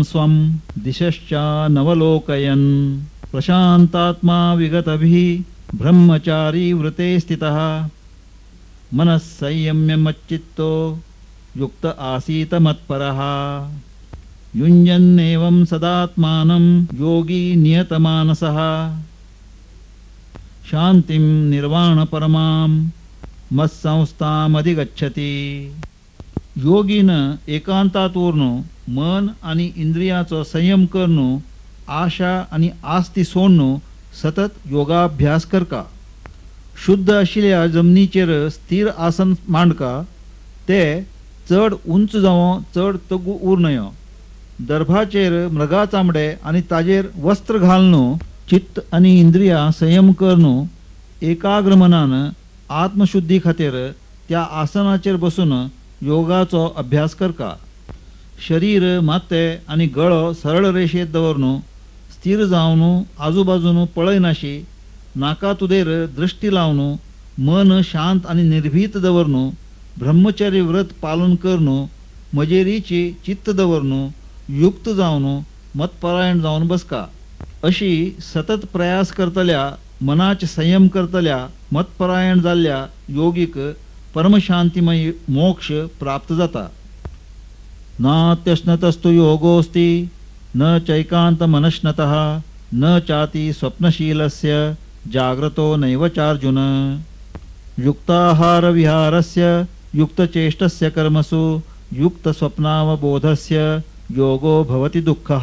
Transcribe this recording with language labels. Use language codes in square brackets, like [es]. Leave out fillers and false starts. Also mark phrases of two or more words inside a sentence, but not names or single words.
[sa] स्वं दिशश्चानवलोकयन् प्रशान्तात्मा विगतभिः ब्रह्मचारी व्रते स्थितः मनः संयम्य मच्चित्तो युक्त आसीत मत्परः युञ्जन्नेवं सदात्मानं योगी नियतमानसः शांतिं निर्वाण परमां मत्संस्थामधिगच्छति. [kok] योगीनं एकांतातूर्ण मन आणि इंद्रियाचो संयम करणं, आशा आणि आस्ती सोडणं सतत योगाभ्यास करका. शुद्ध आशिल्ल्या जमनीचेर स्थिर आसन मांडका. ते चड उंच जावं चड तगू उर नयो. दर्भाचेर मृगा चामडे आणि ताजेर वस्त्र घालणं, चित्त आणि इंद्रिया संयम करणं, एकाग्र मनान आत्मशुद्धी खातीर त्या आसनाचेर बसून योगाचो अभ्यास करका. शरीर माथे आणि गळो सरळ रेषेत दवरणं, स्थिर जावन आजूबाजून पळयनाशी नाकातुदेर दृष्टी लावन मन शांत आणि निर्भीत दवरणं, ब्रह्मचर्य व्रत पालन करणं, मजेरीची चित्त दवरणं, युक्त जावन मतपरायण जावन बसका. अशी सतत प्रयास करतल्या, मनाचे संयम करतल्या, मतपरायण जाल्ल्या योगीक परमशांतिमय मोक्ष प्राप्त जाता. [sa] नात्यश्नतस्तु योगोस्ति न चैकांत मनश्नतः न चाति स्वप्नशीलस्य जाग्रतो नैव चार्जुन. युक्ताहार विहारस्य युक्तचेष्टस्य कर्मसु युक्तस्वप्नावबोधस्य योगो भवति दुःखः.